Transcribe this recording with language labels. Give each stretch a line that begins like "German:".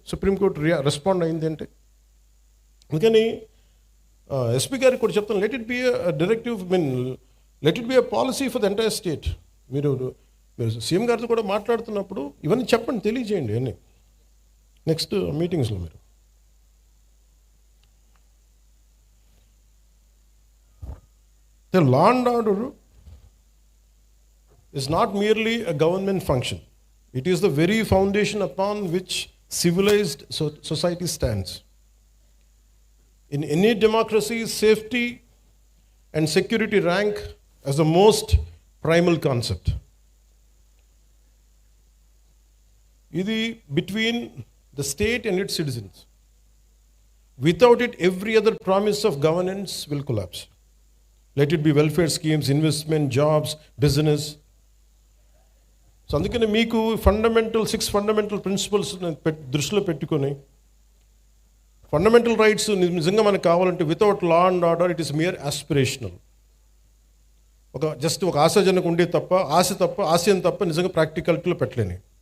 Telugu: Supreme court respond అయింది అంటే. అందుకని ఎస్పీ గారికి కూడా చెప్తాను,
English: Let it be directive, let it be a policy for the entire state.
Telugu: మీరు సీఎం గారితో కూడా మాట్లాడుతున్నప్పుడు ఇవన్నీ చెప్పండి, తెలియజేయండి అన్నీ నెక్స్ట్ మీటింగ్స్లో. మీరు
English: Law and order is not merely a government function. It is the very foundation upon which civilized society stands. In any democracy, safety and security rank as the most primal concept.
Telugu: Idi
English: between the state and its citizens. Without it, every other promise of governance will collapse. Let it be welfare schemes, investment, jobs, business.
Telugu: So అందుకని మీకు 6 fundamental principles దృష్టిలో పెట్టుకొని, fundamental rights నిజంగా మనకు కావాలంటే
English: Without law and order it is mere aspirational.
Telugu: Just ఒక ఆశాజనకు ఉండే తప్ప, ఆశయం తప్ప నిజంగా ప్రాక్టికాలిటీలో పెట్టలేని.